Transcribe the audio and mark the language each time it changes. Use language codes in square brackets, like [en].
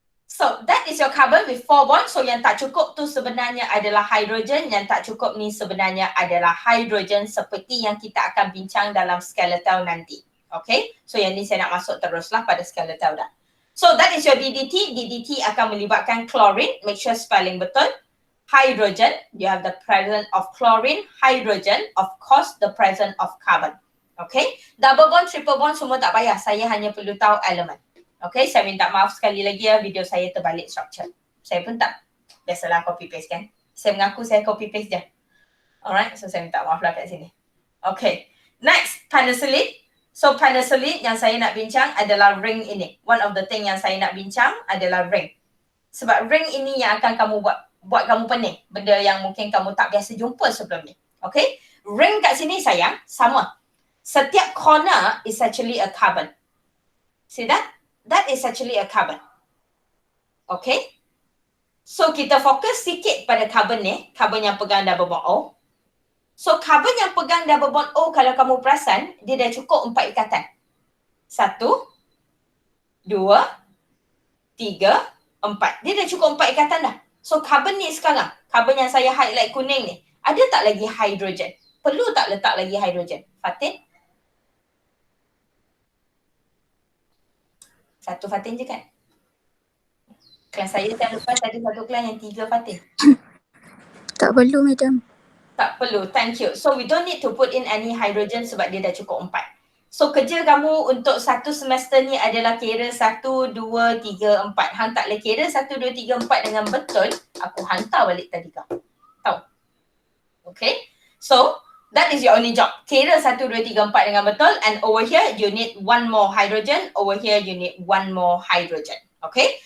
[en] So, that is your carbon with 4 bonds. [ms] So, yang tak cukup tu sebenarnya adalah hydrogen. Yang tak cukup ni sebenarnya adalah hydrogen seperti yang kita akan bincang dalam skeletal nanti. Okay? So, yang ni saya nak masuk teruslah pada skeletal dah. [en] So, that is your DDT. [ms] DDT akan melibatkan chlorine. [en] Make sure spelling [ms] betul. [en] Hydrogen, you have the presence of chlorine. Hydrogen, of course, the presence of carbon. [ms] Okay? Double bond, triple bond semua tak payah. Saya hanya perlu tahu elemen. Okay, saya minta maaf sekali lagi ya, video saya terbalik structure. Saya pun tak biasalah copy paste kan. Saya mengaku saya copy paste je. Alright, so saya minta maaf lah kat sini. [en] Okay, next, penicillin. [ms] So penicillin yang saya nak bincang adalah ring ini. [en] One of the thing [ms] yang saya nak bincang adalah ring. Sebab ring ini yang akan kamu buat kamu pening. Benda yang mungkin kamu tak biasa jumpa sebelum ni. Okay, ring kat sini sayang, sama. [en] Setiap corner is actually a carbon. See that? That is actually a carbon. [ms] Okay? So, kita fokus sikit pada carbon ni. Carbon yang pegang double bond O. So, carbon yang pegang double bond O, kalau kamu perasan, dia dah cukup 4 ikatan. 1, 2, 3, 4. Dia dah cukup 4 ikatan dah. So, carbon ni sekarang, carbon yang saya highlight kuning ni, ada tak lagi hidrogen? Perlu tak letak lagi hidrogen? Fatin? Satu Fatin je kan? Kelas saya tahun lepas ada satu kelas yang 3 Fatin. Tak perlu, madam. Tak perlu, [en] thank you. So we don't need to put in any hydrogen [ms] sebab dia dah cukup 4. So kerja kamu untuk satu semester ni adalah kira 1, 2, 3, 4. Hang tak boleh kira 1, 2, 3, 4 dengan betul, aku hantar balik tadi kau. Tahu? Okay? [en] So, that is your only job. [ms] Kira 1, 2, 3, 4 dengan betul. [en] And over here, you need 1 more hydrogen. Over here, you need 1 more hydrogen. Okay?